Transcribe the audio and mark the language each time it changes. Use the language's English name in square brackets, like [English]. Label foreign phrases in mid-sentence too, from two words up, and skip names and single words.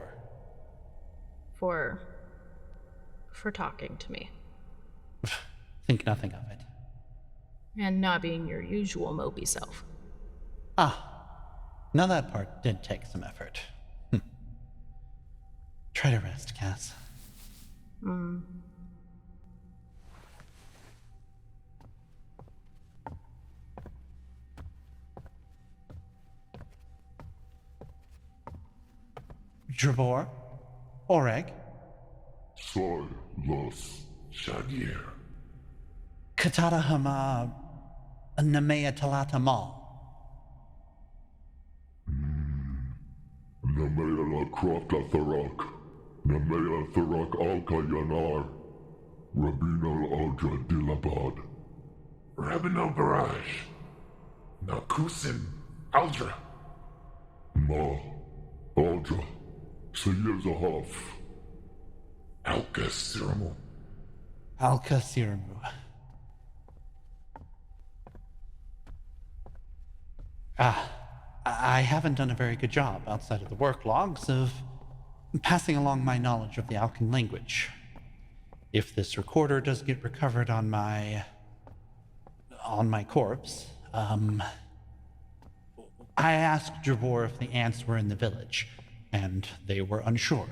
[English] For talking to me. Think nothing of it. And not being your usual mopey self. Now that part did take some effort. Try to rest, Cass. Drabor? Oreg? Silas Shagir. Katata Hama Namea Talata Ma. Namela Krafta Tharak. Namela Tharak Alka Yanar. Rabinal Aldra Dilabad. Rabinal Barrage. Nakusim Aldra. Ma. Aldra. Sayezahaf. Alka Siramu. Alka Siramu. I haven't done a very good job outside of the work logs of passing along my knowledge of the Alcan language. If this recorder does get recovered on my corpse, I asked Drabor if the ants were in the village, and they were unsure.